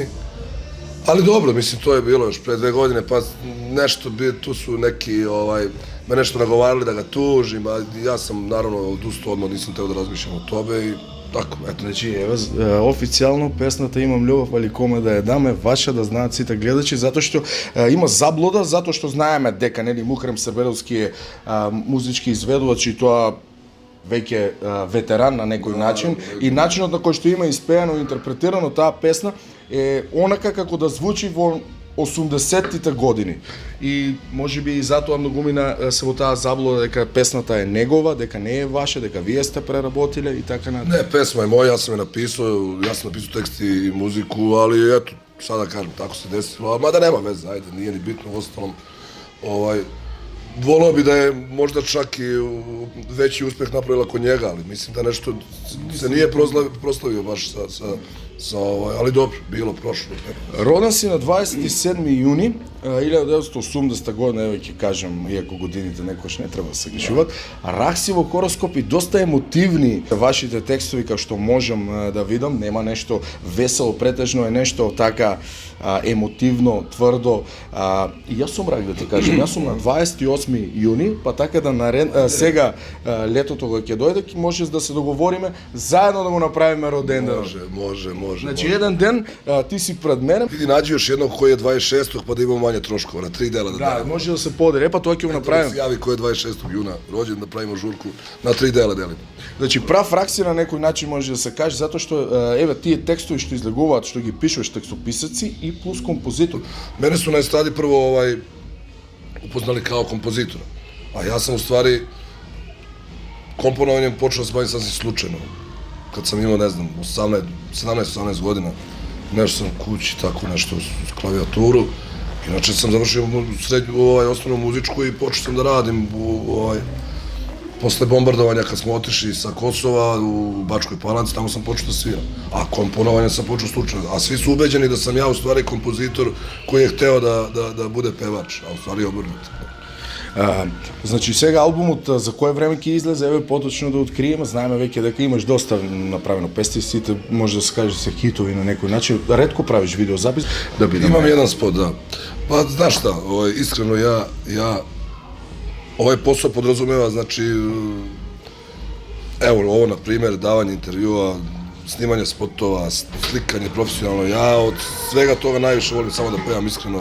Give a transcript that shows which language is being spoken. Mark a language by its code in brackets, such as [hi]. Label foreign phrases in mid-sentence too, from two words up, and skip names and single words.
[sr] Ali dobro, mislim, to je bilo još pre 2 godine, pa nešto, tu su neki, me nešto nagovarali da ga tužim, a ja sam naravno odustao odmah, nisam teo da razmišljam o tobe i tako, eto. [mk] Значи, ева, официјално песната Имам љубов, али коме да ја дам е ваша, да знаат сите гледачи, затоа што има заблуда, затоа што знаеме дека нели Мухарем Сербезовски е музички изведувач и тоа веќе ветеран на некој начин, и начинот на кој што има испеано и интерпретирано таа песна е онака како да звучи во 80-тите години. И можеби и затоа многумина се во таа заблуда дека песната е негова, дека не е ваша, дека вие сте преработиле и така натаму. [sr] Ne, pesma je moja, ja sam napisao tekst i muziku, ali eto, sada kažem, tako se desilo, mada nema veze, ajde, nije ni bitno, ostalom, voleo bi da je možda čak i veći uspeh napravila kod njega, ali mislim da nešto se nije proslavio baš ali dobro, bilo, prošlo. [mk] Роден си на 27 јуни 1980 година, еве ќе кажам, иако годините некош не треба да се грешуваат, рах си во хороскоп и доста емотивни вашите текстови, како што можам да видам, нема нешто весело, претежно е нешто така емотивно, тврдо. И јас сум рак да ти кажам, јас сум на 28 јуни, па така да сега летото кога ќе дојде, ќе може да се договориме заедно да го направиме роден ден. Може. Значи еден ден ти си пред мене. [sr] Ти наđi još jednog koji je 26. pa da imamo manje troškova, na 3 dela da dajemo. Da, može da se podeli, pa to [mk] ќе го направиме. Да се јави кој е 26. [sr] јуна роđен, да правиме журку, на 3 дела делиме. [mk] Значи прав рак си на некој начин може да се каже, затоа што еве тие текстови што излегуваат, што ги пишуваш текстописаци и плюс композитор. [sr] Мене su na estradi prvo upoznali kao kompozitora, a ja sam u stvari komponovanjem počeo se baviti sasvim slučajno. Kad sam imao, ne znam, 17-18 godina, nešto sam kući, tako nešto, s klavijaturu. Inače sam završio osnovnu muzičku i počeo sam da radim posle bombardovanja kad smo otišli sa Kosova u Bačkoj Palanci, tamo sam počeo da sviram. A komponovanje sam počeo slučajno. A svi su ubeđeni da sam ja u stvari kompozitor koji je hteo da bude pevač, a u stvari obrnuto. [mk] Значи сега албумот за кое време ќе излезе, еве поточно да откриеме, знаеме веќе дека имаш доста направено песни, сите може да се каже се хитови на некој начин. Ретко правиш видеозапис да бидеме. Имам [sr] jedan spot, da. Pa znaš šta, iskreno ja ovaj posao podrazumeva, znači, evo ovo na primjer, davanje intervjua, snimanje spotova, slikanje profesionalno, ja od svega toga najviše volim samo da pevam, iskreno.